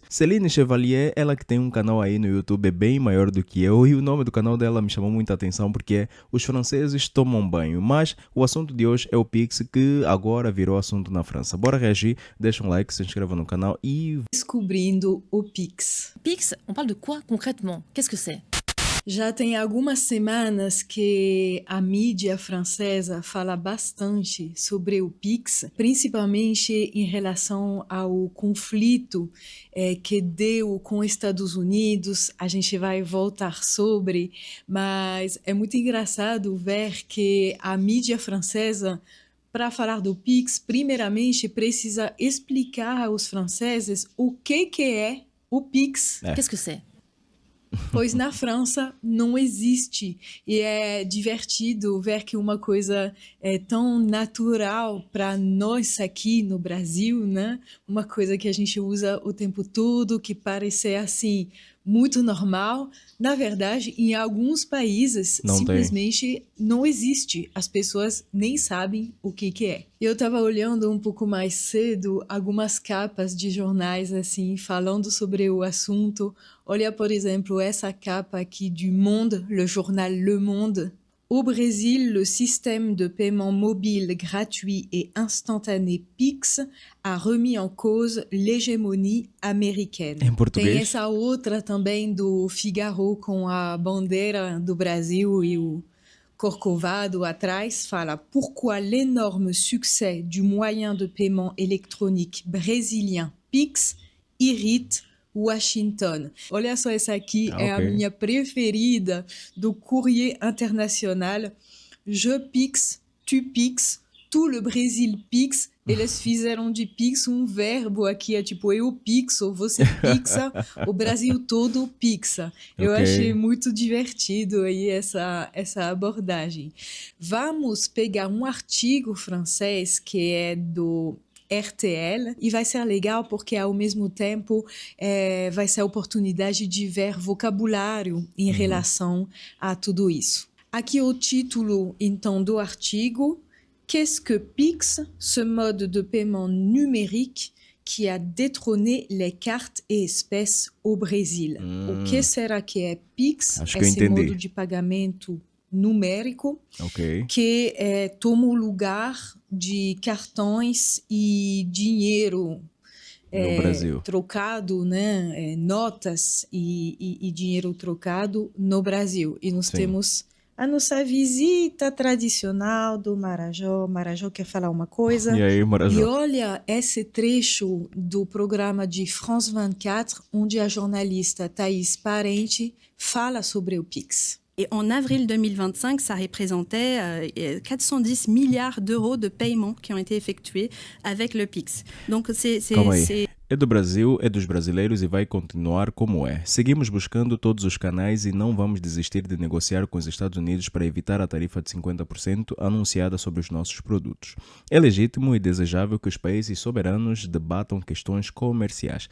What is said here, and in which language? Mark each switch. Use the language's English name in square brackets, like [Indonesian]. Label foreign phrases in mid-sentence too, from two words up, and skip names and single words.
[Portuguese] Céline Chevalier, ela que tem um canal aí no YouTube bem maior do que eu, e o nome do canal dela me chamou muita atenção porque é Os Franceses Tomam Banho. Mas o assunto de hoje é o Pix, que agora virou assunto na França. Bora reagir, deixa um like, se inscreva no canal e... Descobrindo o Pix. [French] Pix, on parle de quoi concrètement? Qu'est-ce que c'est? [Portuguese] Já tem algumas semanas que a mídia francesa fala bastante sobre o Pix, principalmente em relação ao conflito que deu com os Estados Unidos. A gente vai voltar sobre, mas é muito engraçado ver que a mídia francesa, para falar do Pix, primeiramente precisa explicar aos franceses o que é o Pix. [French] Qu'est-ce que c'est? [Portuguese] Pois na França não existe. E é divertido ver que uma coisa é tão natural para nós aqui no Brasil, né? Uma coisa que a gente usa o tempo todo, que parece assim muito normal. Na verdade, em alguns países, Não tem. simplesmente não existe. As pessoas nem sabem o que é. Eu estava olhando um pouco mais cedo algumas capas de jornais assim, falando sobre o assunto. Olha, por exemplo, essa capa aqui [French] du Monde, le journal Le Monde. Au Brésil, le système de paiement mobile gratuit et instantané Pix a remis en cause l'hégémonie américaine. [Portuguese] Em português? Tem essa outra também do Figaro com a bandeira do Brasil e o Corcovado atrás, fala: [French] Pourquoi l'énorme succès du moyen de paiement électronique brésilien Pix irrite Washington. [Portuguese] Olha só, essa aqui é a minha preferida do Courrier International. [French] Je Pix, tu Pix, tout le Brésil Pix. [Portuguese] Eles fizeram de Pix um verbo aqui, é tipo eu pixo, você pixa, o Brasil todo pixa. Eu achei muito divertido aí essa abordagem. Vamos pegar um artigo francês que é do RTL, e vai ser legal porque ao mesmo tempo vai ser a oportunidade de ver vocabulário em relação a tudo isso. Aqui o título então do artigo: [French] Qu'est-ce que Pix, ce mode de paiement numérique qui a détrôné les cartes et espèces au Brésil? [Portuguese] O que será que é Pix? Acho que eu esse entendi. modo de pagamento numérico Ok. que toma o lugar de cartões e dinheiro No Brasil. trocado, né? Notas e dinheiro trocado no Brasil. E nós Sim. temos a nossa visita tradicional do Marajó. Marajó quer falar uma coisa? E aí, E Marajó? olha esse trecho do programa de France 24, onde a jornalista Thaís Parente fala sobre o Pix. [French] Et en avril 2025, ça représentait 410 milliards d'euros de paiements qui ont été effectués avec le PIX. Donc, [Portuguese] Calma aí. É do Brasil, é dos brasileiros e vai continuar como é. Seguimos buscando todos os canais e não vamos desistir de negociar com os Estados Unidos para evitar a tarifa de 50% anunciada sobre os nossos produtos. É legítimo e desejável que os países soberanos debatam questões comerciais.